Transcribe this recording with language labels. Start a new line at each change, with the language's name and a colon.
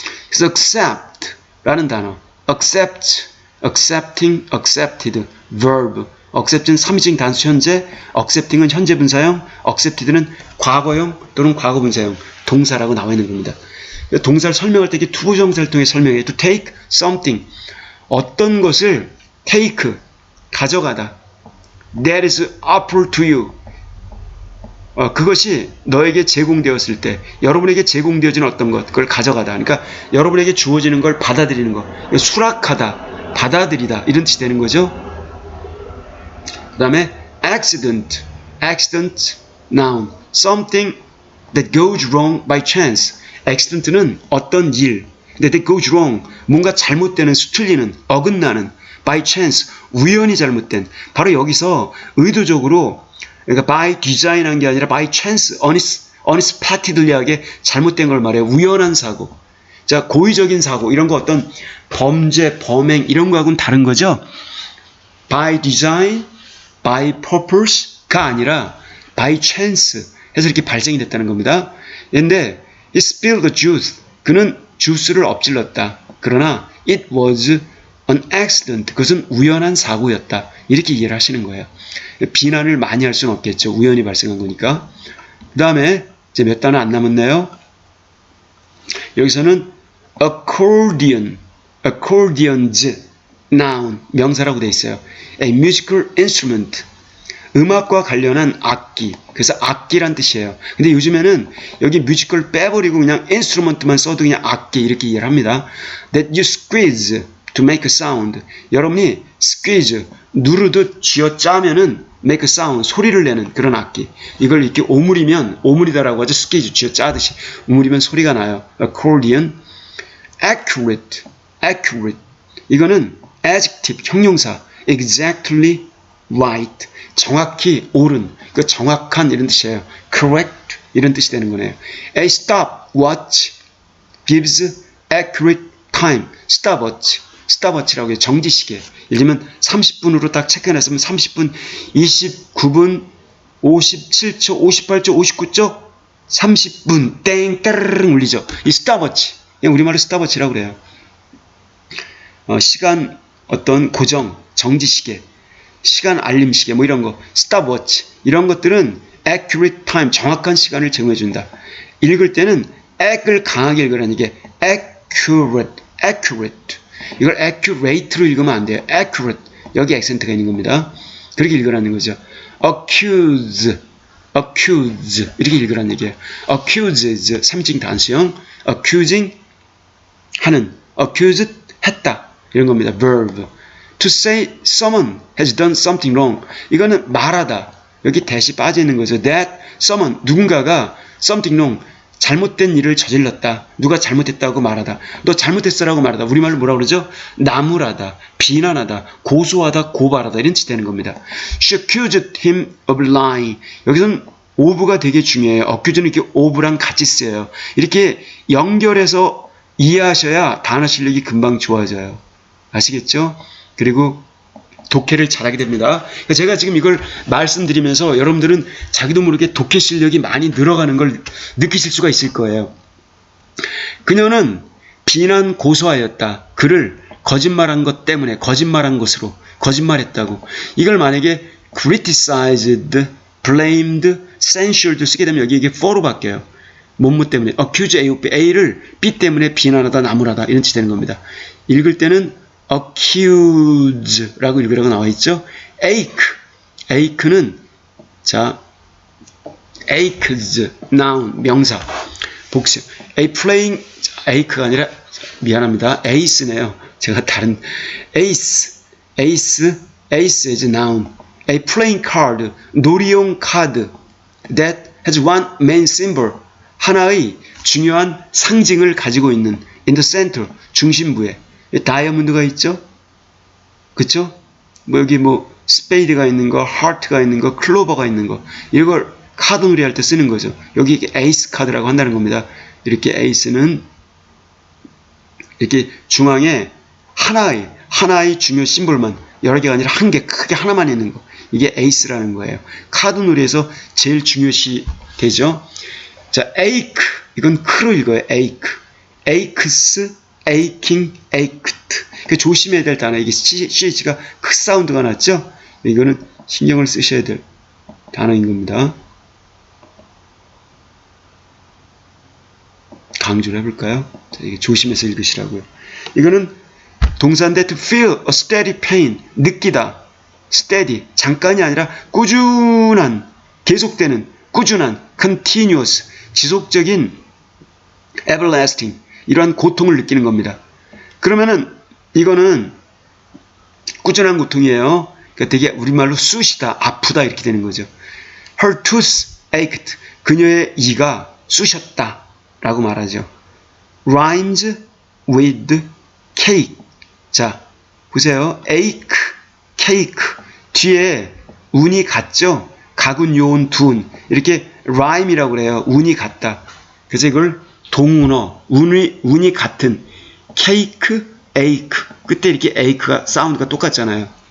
Korean: 그래서 accept라는 단어, accept, accepting, accepted, verb, accept는 3인칭 단수 현재, accepting은 현재 분사형, accepted는 과거형 또는 과거 분사형, 동사라고 나와 있는 겁니다. 동사를 설명할 때 이게 투부정사를 통해 설명해요.
English: To take something,
Korean: 어떤 것을 take, 가져가다.
English: That is offered to you.
Korean: 그것이 너에게 제공되었을 때, 여러분에게 제공되어지는 어떤 것, 그걸 가져가다. 그러니까 여러분에게 주어지는 걸 받아들이는 것. 수락하다, 받아들이다 이런 뜻이 되는 거죠. 그 다음에
English: accident, accident, noun, something that goes wrong by chance.
Korean: accident는 어떤 일,
English: that goes wrong,
Korean: 뭔가 잘못되는, 수틀리는, 어긋나는,
English: by chance,
Korean: 우연히 잘못된. 바로 여기서 의도적으로, 그러니까 by design한 게 아니라 by chance, unexpectedly하게 잘못된 걸 말해요. 우연한 사고. 자, 고의적인 사고, 이런 거 어떤 범죄, 범행, 이런 거하고는 다른 거죠. by design, by purpose가 아니라 by chance 해서 이렇게 발생이 됐다는 겁니다. 그런데
English: he spilled the juice.
Korean: 그는 주스를 엎질렀다. 그러나
English: it was an accident.
Korean: 그것은 우연한 사고였다. 이렇게 이해를 하시는 거예요. 비난을 많이 할 수는 없겠죠. 우연히 발생한 거니까. 그 다음에 이제 몇 단어 안 남았네요. 여기서는 accordion, accordions, noun, 명사라고 되어 있어요.
English: A musical instrument,
Korean: 음악과 관련한 악기. 그래서 악기란 뜻이에요. 근데 요즘에는 여기 뮤지컬 빼버리고 그냥 instrument만 써도 그냥 악기 이렇게 이해를 합니다.
English: That you squeeze to make a sound.
Korean: 여러분이 squeeze, 누르듯 쥐어짜면은
English: make a sound,
Korean: 소리를 내는 그런 악기. 이걸 이렇게 오므리면, 오므리다라고 하죠. squeeze, 쥐어짜듯이. 오므리면 소리가 나요. accordion. accurate, accurate. 이거는 adjective, 형용사.
English: exactly right.
Korean: 정확히 옳은, 그 정확한 이런 뜻이에요. correct 이런 뜻이 되는 거네요.
English: A stopwatch gives accurate time.
Korean: stopwatch, stopwatch라고 해요. 정지시계. 예를 들면 30분으로 딱 체크해놨으면 30분, 29분, 57초, 58초, 59초, 30분 땡 따르릉 울리죠. 이 stopwatch, 그냥 우리말로 stopwatch라고 그래요. 시간 어떤 고정, 정지시계, 시간 알림시계 뭐 이런 거, stopwatch 이런 것들은 accurate time, 정확한 시간을 제공해준다. 읽을 때는 ac을 강하게 읽으라는 게 accurate, accurate. 이걸 accurate로 읽으면 안 돼요.
English: accurate.
Korean: 여기 액센트가 있는 겁니다. 그렇게 읽으라는 거죠. accuse, accuse 이렇게 읽으라는 얘기예요. accuses 3인칭 단수형, accusing 하는, accused 했다 이런 겁니다.
English: verb. To say someone has done something wrong.
Korean: 이거는 말하다. 여기 that이 빠져 있는 거죠.
English: That someone,
Korean: 누군가가
English: something wrong,
Korean: 잘못된 일을 저질렀다. 누가 잘못했다고 말하다. 너 잘못했어라고 말하다. 우리말로 뭐라고 그러죠? 나무라다, 비난하다, 고소하다, 고발하다 이런 뜻이 되는 겁니다.
English: She accused him of lying.
Korean: 여기서는 of가 되게 중요해요. accuse는 이렇게 of랑 같이 쓰여요. 이렇게 연결해서 이해하셔야 단어 실력이 금방 좋아져요. 아시겠죠? 그리고 독해를 잘하게 됩니다. 제가 지금 이걸 말씀드리면서 여러분들은 자기도 모르게 독해 실력이 많이 늘어가는 걸 느끼실 수가 있을 거예요. 그녀는 비난 고소하였다. 그를 거짓말한 것 때문에 거짓말한 것으로 거짓말했다고. 이걸 만약에 criticized, blamed, censured 쓰게 되면 여기 이게 for로 바뀌어요. 뭐뭐 때문에
English: accuse A of B,
Korean: A를 B 때문에 비난하다 나무라다 이런 뜻이 되는 겁니다. 읽을 때는 accuse라고 읽으라고 나와 있죠. ache는 자 aches noun 명사 복수. A playing ache가 아니라 미안합니다. ace네요. 제가 다른
English: ace is noun. A playing card
Korean: 놀이용 카드
English: that has one main symbol
Korean: 하나의 중요한 상징을 가지고 있는
English: in the center
Korean: 중심부에 다이아몬드가 있죠? 그쵸? 뭐 여기 뭐 스페이드가 있는 거, 하트가 있는 거, 클로버가 있는 거 이걸 카드 놀이 할 때 쓰는 거죠. 여기 에이스 카드라고 한다는 겁니다. 이렇게 에이스는 이렇게 중앙에 하나의 중요 심볼만 여러 개가 아니라 한 개 크게 하나만 있는 거 이게 에이스라는 거예요. 카드 놀이에서 제일 중요시 되죠. 자, ache 이건 크로 읽어요.
English: ache, aches, aching, ached.
Korean: 조심해야 될 단어 이게 ch가 크 사운드가 났죠. 이거는 신경을 쓰셔야 될 단어인 겁니다. 강조를 해볼까요? 자, 이게 조심해서 읽으시라고요. 이거는 동사인데
English: to feel a steady pain
Korean: 느끼다. steady 잠깐이 아니라 꾸준한 계속되는 꾸준한 continuous 지속적인 everlasting 이러한 고통을 느끼는 겁니다. 그러면은 이거는 꾸준한 고통이에요. 그러니까 되게 우리말로 쑤시다 아프다 이렇게 되는 거죠.
English: Her tooth ached
Korean: 그녀의 이가 쑤셨다 라고 말하죠.
English: rhymes with cake
Korean: 자 보세요. ache, cake 뒤에 운이 같죠. 가군 요운 둔 이렇게 rhyme이라고 그래요. 운이 같다. 그래서 이걸 동운어 운이 같은 cake, ache 그때 이렇게 ache가 사운드가 똑같잖아요.